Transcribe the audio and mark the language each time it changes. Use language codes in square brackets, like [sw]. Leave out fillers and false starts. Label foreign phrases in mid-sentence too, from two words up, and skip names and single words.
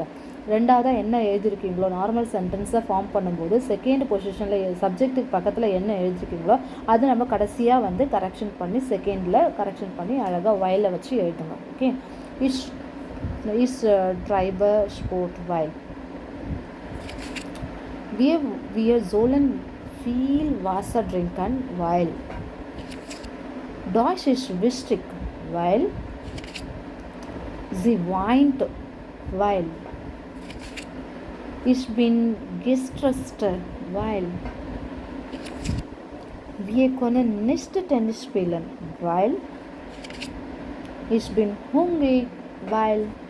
[ta] ரெண்டாவதாக என்ன எழுதிருக்கீங்களோ [en] normal sentence [ta] ஃபார்ம் பண்ணும்போது [en] second position [ta] சப்ஜெக்ட்டுக்கு பக்கத்தில் என்ன எழுதிருக்கீங்களோ அது நம்ம கடைசியாக வந்து கரெக்ஷன் பண்ணி செகண்டில் கரெக்ஷன் பண்ணி அழகாக வைலில் வச்சு எழுதுங்க. [de] ஓகே, ich treibe Sport weil wir sollen viel Wasser trinken, weil Deutsch ist wichtig, weil sie weint, weil ich bin gestresst, weil wir können nicht Tennis spielen, weil ich bin hungrig, weil